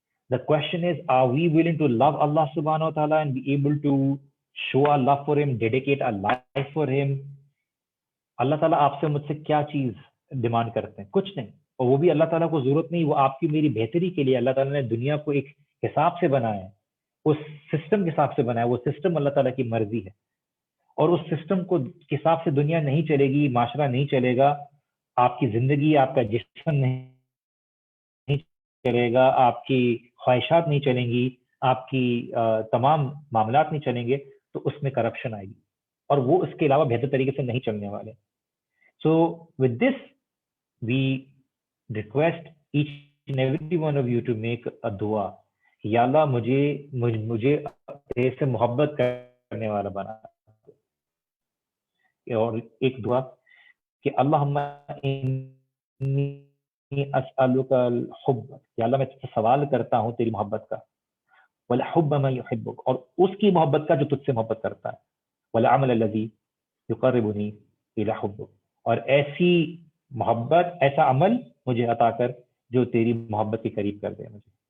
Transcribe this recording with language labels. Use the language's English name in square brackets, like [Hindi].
[English] The question is, are we willing to love Allah subhanahu wa ta'ala and be able to show our love for him, dedicate our life for him? [Urdu] اللہ تعالیٰ آپ سے مجھ سے کیا چیز demand کرتے ہیں؟ کچھ نہیں. اور وہ بھی اللہ تعالیٰ کو ضرورت نہیں، وہ آپ کی میری بہتری کے لیے اللہ تعالیٰ نے دنیا کو ایک حساب سے بنایا ہے، اس سسٹم کے حساب سے بنایا. وہ سسٹم اللہ تعالیٰ کی مرضی ہے، اور اس سسٹم کو کے حساب سے دنیا نہیں چلے گی، معاشرہ نہیں چلے گا، آپ کی زندگی، آپ کا جسم نہیں چلے گا، آپ کی خواہشات نہیں چلیں گی، آپ کی تمام معاملات نہیں چلیں گے، تو اس میں کرپشن آئے گی، اور وہ اس کے علاوہ بہتر طریقے سے نہیں چلنے والے. [English] So with this we request each and every one of you to make a dua. [Urdu] یا اللہ مجھے تیرے سے محبت کرنے والا بنا. اور ایک دعا کہ [Arabic] اللہم انی اسألک الحب، [Urdu] یا اللہ میں تجھ سے سوال کرتا ہوں تیری محبت کا، [Arabic] والحب من یحبک، [Urdu] اور اس کی محبت کا جو تجھ سے محبت کرتا ہے، [Arabic] والعمل الذی یقربنی الی حبک، [Urdu] اور ایسی محبت، ایسا عمل مجھے عطا کر جو تیری محبت کے قریب کر دے مجھے.